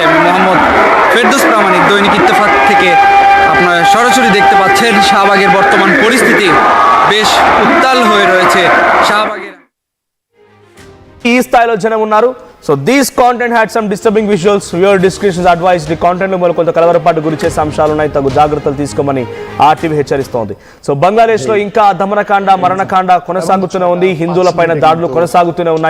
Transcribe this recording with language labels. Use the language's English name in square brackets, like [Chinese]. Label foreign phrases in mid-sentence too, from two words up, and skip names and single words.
[Bangla] আমি মোহাম্মদ ফেরদৌস প্রামাণিক, দৈনিক ইত্তেফাক থেকে আপনারা সরাসরি দেখতে পাচ্ছেন শাহবাগের বর্তমান পরিস্থিতি বেশ উত্তাল হয়ে রয়েছে। শাহবাগের [Telugu] ఈ స్థాయిలో జనం ఉన్నారు. [English] So this content had some disturbing visuals. Viewer descriptions advised. [Telugu] ఈ కాంటెంట్ లో కొంత కలవరపాటు గురి చేసే అంశాలు ఉన్నాయి, తగు జాగ్రత్తలు తీసుకోమని ఆర్టీవీ హెచ్చరిస్తోంది. సో బంగ్లాదేశ్లో ఇంకా దమనకాండ, మరణకాండ కొనసాగుతూనే ఉంది, హిందువుల పైన దాడులు కొనసాగుతూనే ఉన్నాయి.